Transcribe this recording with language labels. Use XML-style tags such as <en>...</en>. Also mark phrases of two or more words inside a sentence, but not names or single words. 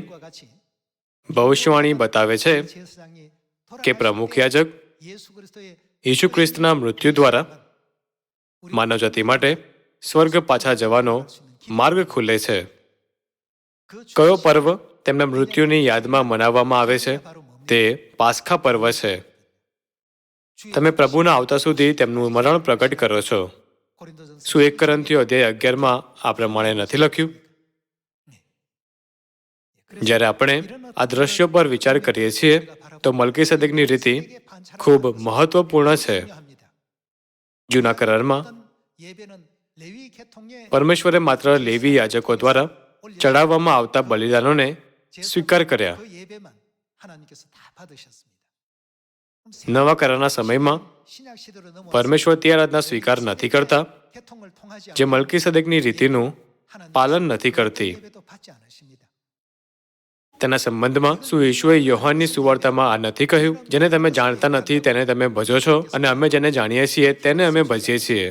<ko>과 같이</ko> <gu>ભવિષ્યવાણી બતાવે છે</gu> <ko>제사장이</ko> <gu>કે પ્રમુખ યાજક</gu> <ko>예수 그리스도의</ko> <gu>ઈસુ ખ્રિસ્તના મૃત્યુ દ્વારા માનવજાતિ માટે સ્વર્ગ પાછા જવાનો માર્ગ ખુલે છે.</gu> <ko>그</ko> <gu>કયો પર્વ તેમના મૃત્યુની યાદમાં મનાવવામાં આવે છે? તે પાસ્ખા પર્વ છે. તમે પ્રભુના આવતા સુધી તેમનું મરણ પ્રગટ કરો છો.</gu> <ko>고린도전서</ko> <gu>શું 1 કોરિન્થીઓ અધ્યાય 11માં આ પ્રમાણે નથી લખ્યું? જ્યારે આપણે આ દ્રશ્યો પર વિચાર કરીએ છીએ, તો મલ્કીસેદેકની રીતિ ખૂબ મહત્વપૂર્ણ છે.</gu> <ko>중요합니다.</ko> <gu>જૂના કરારમાં</gu> <ko>어떤 예배는 레위 계통의</ko> <gu>પરમેશ્વરે માત્ર લેવી યાજકો દ્વારા ચડાવવામાં આવતા બલિદાનોને સ્વીકાર કર્યા.</gu> <ko>그 예배만 하나님께서 다 받으셨습니다.</ko> <gu>નવા કરારના સમયમાં પરમેશ્વર તે આરાધના સ્વીકાર નથી કરતા જે મલ્કીસદેકની રીતિનું પાલન નથી કરતી. તેના સંબંધમાં શું ઈશુએ યોહાનની સુવાર્તામાં આ નથી કહ્યું, જેને તમે જાણતા નથી તેને તમે ભજો છો અને અમે જેને જાણીએ છીએ તેને અમે ભજીએ છીએ?</gu>